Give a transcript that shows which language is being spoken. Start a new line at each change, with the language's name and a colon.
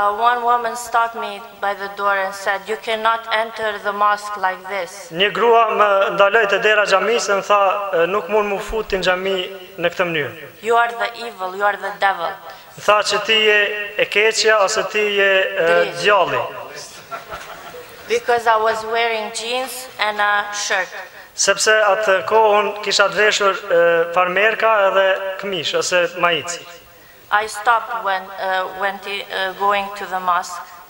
English: one woman stopped me by the door and said, "You cannot enter the mosque like this."
Albanian: një grua më ndaloi te dera e xhamisë dhe më tha nuk mund mu futi në xhami në këtë mënyrë.
English: You are the evil, you are the devil.
Albanian: Tha që ti je e keqja ose ti je djalli.
English: Because I was wearing jeans and a shirt.
Albanian: Sepse atë kohë unë kisha të veshur farmerka edhe këmish ose majic.
English: I stopped when going to the mosque.